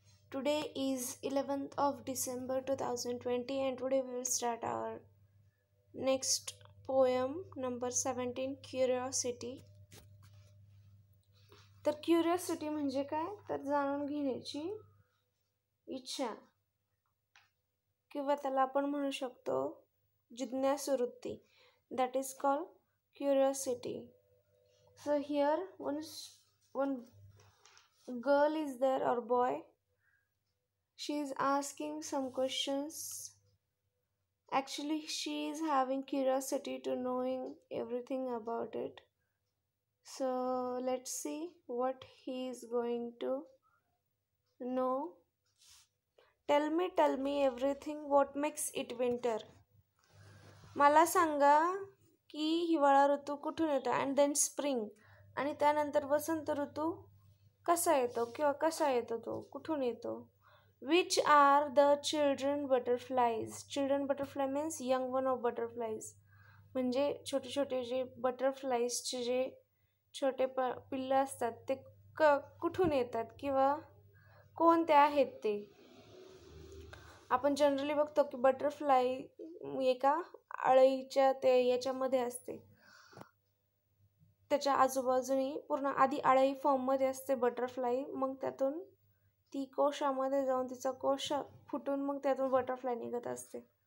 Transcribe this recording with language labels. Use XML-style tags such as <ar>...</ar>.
<en>Today is 11th of December 2020, and today we will start our next poem, number 17, Curiosity.</en> <mr>तर curiosity म्हणजे काय? तर जाणून घेण्याची इच्छा, किंवा त्याला आपण म्हणू शकतो जिज्ञासू वृत्ती.</mr> <en>That is called curiosity. So here one girl is there, or boy. She is asking some questions. Actually, she is having curiosity to knowing everything about it. So let's see what he is going to know. Tell me everything. What makes it winter?</en> <mr>मला सांगा की हिवाळा ऋतू कुठून येतो,</mr> <en>and then spring,</en> <mr>आणि त्यानंतर वसंत ऋतू कसा येतो किंवा कसा येतो, तो कुठून येतो.</mr> <en>Which are the children butterflies. Children butterfly means young one of butterflies,</en> <mr>म्हणजे छोटे छोटे जे बटरफ्लाईजचे जे छोटे पिल्लं असतात ते कुठून येतात किंवा कोणते आहेत ते. आपण जनरली बघतो की बटरफ्लाय एका अळीच्या ते याच्यामध्ये असते, त्याच्या आजूबाजूनी पूर्ण आधी अळई फॉर्ममध्ये असते बटरफ्लाय, मग त्यातून ती कोशामध्ये जाऊन तिचा कोश फुटून मग त्यातून बटरफ्लाय निघत असते.</mr>